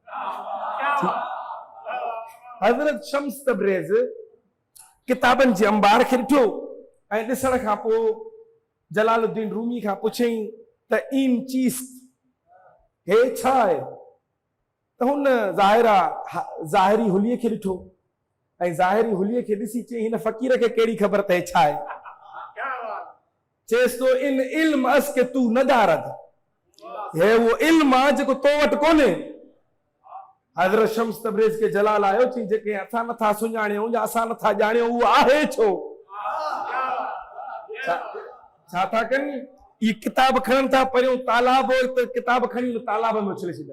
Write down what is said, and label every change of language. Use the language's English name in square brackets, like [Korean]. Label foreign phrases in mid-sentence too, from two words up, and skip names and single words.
[Sindhi] हज़रत शम्स तबरेज़ किताबनि जे अंबार खे ॾिठो ऐं ॾिसण खां पोइ जलालुद्दीन रूमी खां पुछियईं त इन चीज़ हे छा आहे? त हुन ज़ाहिरी हुलीअ खे ॾिठो ऐं ज़ाहिरी हुलीअ खे ॾिसी चई हिन फ़क़ीर खे कहिड़ी ख़बर त हे छा आहे? [Persian] चएसि تو این علم است که تو ندارد. [Sindhi] हे वो इल्म आहे जेको तो वटि कोन्हे। हज़रत शम्स तबरेज़ खे जलाल आयो चई जेके असां नथा सुञाणियूं या असां नथा ॼाणियूं उहो आहे छो? छा था कनि? ये किताब खणनि था पहिरियों तालाब हो त किताब खणी तालाब में उछले छॾनि।